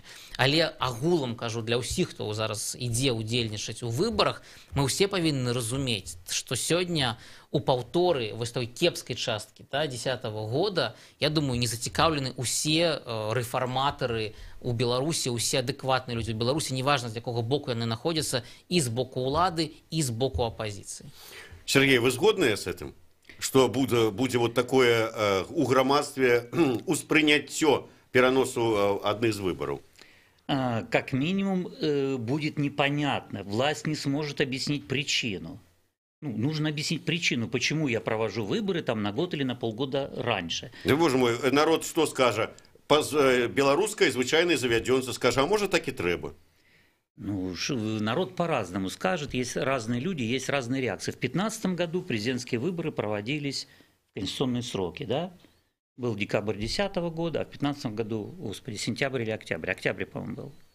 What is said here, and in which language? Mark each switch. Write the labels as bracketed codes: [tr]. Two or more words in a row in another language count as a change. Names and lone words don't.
[be] Але агулам, кажу, для ўсіх, хто зараз ідзе удзельнічаць у выбарах, мы ўсе павінны разумець, што сёння у паўторы вось той кепскай часткі 10-го года, я думаю, не зацікаўлены усе рэфарматары у Беларусі, усе адэкватныя людзі ў Беларусі, неважна, з якога боку яны знаходзяцца, і з боку ўлады, і з боку апазіцыі. Сергей, вы згодныя з этим? Что будзе [ru] вот такое [be] у грамадстве успрыняццё пераносу адных з выборов? [ru] Как минимум будет непонятно. Власть не сможет объяснить причину. Нужно объяснить причину, почему я провожу выборы там на год или на полгода раньше. Да, боже мой, народ что скажа? [be] Беларускай звычайнай завядзёнцы скажа, [ru] а может так [be] и трэба? [ru] Народ по-разному скажет, есть разные люди, есть разные реакции. В 2015 году президентские выборы проводились в конституционные сроки, да? Был декабрь 2010 года, а в 2015 году, сентябрь или октябрь? Октябрь, по-моему, был.